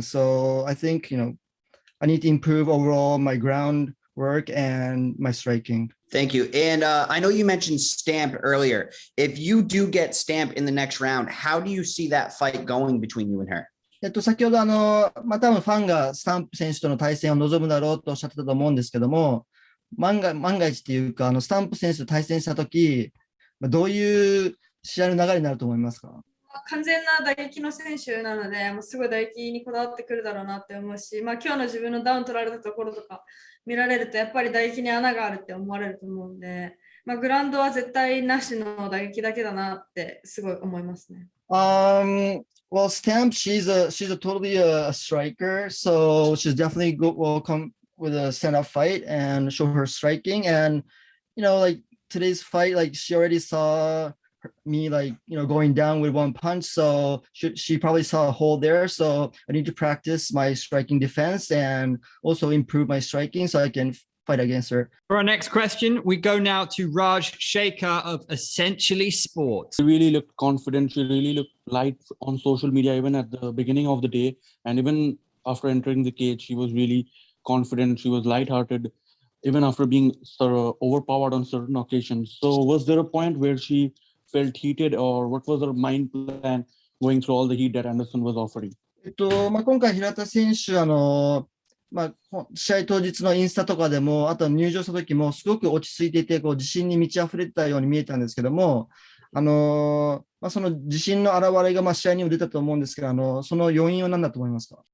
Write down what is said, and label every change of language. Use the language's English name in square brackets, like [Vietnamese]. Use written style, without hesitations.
[English] So I think, I need to improve overall my ground work and my striking. Thank you. And I know you mentioned Stamp earlier. If you do get Stamp in the next round, how do you see that fight going between you and her? [Japanese] 先ほど多分ファンがスタンプ選手との対戦を望むだろうとおっしゃってたと思うんですけども、万が一っていうか、スタンプ選手と対戦したとき、どういう試合の流れになると思いますか？完全な打撃の選手なので、もうすごい打撃にこだわってくるだろうなって思うし、今日の自分のダウン取られたところとか見られると、やっぱり打撃に穴があるって思われると思うんで、グラウンドは絶対なしの打撃だけだなってすごい思いますね。 [English] Well, Stamp, she's a totally a striker, so she's definitely will come with a stand-up fight and show her striking. And like today's fight, like she already saw me like going down with one punch, so she probably saw a hole there. So I need to practice my striking defense and also improve my striking so I can fight against her. For our next question, we go now to Raj Shekhar of Essentially Sports. She really looked confident. She really looked light on social media, even at the beginning of the day. And even after entering the cage, she was really confident. She was lighthearted, even after being sort of overpowered on certain occasions. So was there a point where she felt heated, or what was her mind plan going through all the heat that Anderson was offering? [Japanese] 今回平田選手試合当日のインスタとかでも、あと入場した時もすごく落ち着いていて、自信に満ち溢れてたように見えたんですけども、その自信の表れが試合にも出たと思うんですけど、その要因は何だと思いますか？